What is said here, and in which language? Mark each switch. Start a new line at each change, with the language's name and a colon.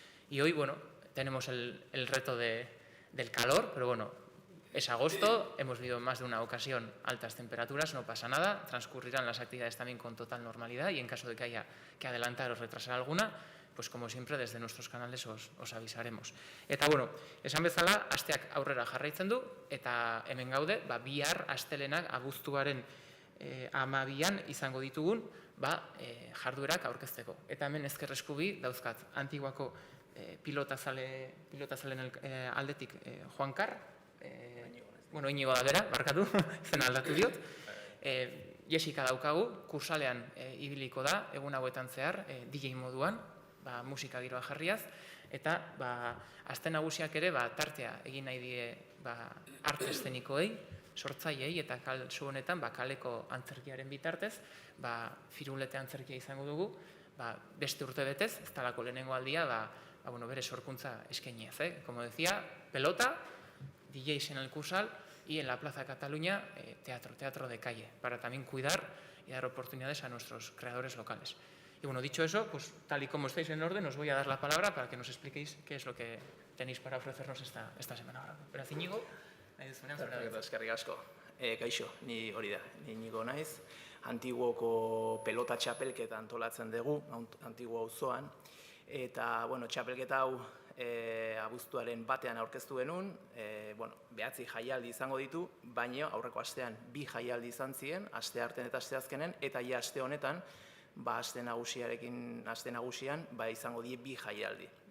Spanish: Y hoy, bueno, tenemos el reto del calor, pero bueno, es agosto, hemos vivido más de una ocasión altas temperaturas, no pasa nada, transcurrirán las actividades también con total normalidad, y en caso de que haya que adelantar o retrasar alguna, pues como siempre, desde nuestros canales os avisaremos.
Basque: Eta, bueno, esan bezala, asteak aurrera jarraitzen du, eta hemen gaude, bihar astelenak abuztuaren 12an izango ditugun, jarduerak aurkezteko. Eta hemen ezker eskubi dauzkat Antiguako pilotazalen aldetik Juan Kar, Iñigo da bera, barkatu, zen aldatu diot, Jessica daukagu, kursalean ibiliko da, egun hauetan zehar, DJ moduan, musika giroa jarriaz, eta aste nagusiak ere tartea egin nahi die arte eszenikoei, sortzaileei, eta kasu honetan kaleko antzerkiaren bitartez, firulete antzerkia izango dugu, beste urte betez, ez talako lehenengo aldia, bere sorkuntza eskainiaz.
Spanish: Como decía, pelota, DJs en el Cursal y en la Plaza Cataluña, teatro de calle, para también cuidar y dar oportunidades a nuestros creadores locales. Y bueno, dicho eso, pues tal y como estáis en orden, os voy a dar la palabra para que nos expliquéis qué es lo que tenéis para ofrecernos esta semana.
Basque: Beraz, Iñigo, nahi duzunean zure. Eskerrik asko. Kaixo, ni hori da, ni Iñigo naiz. Antiguoko pelota txapelketa antolatzen dugu, Antiguo auzoan. Eta, bueno, txapelketa hau abuztuaren batean aurkeztu genuen, 9 jaialdi izango ditu, baina aurreko astean 2 jaialdi izan ziren, astearten eta asteazkenen, eta ja aste honetan, aste nagusian izango die 2 jaialdi.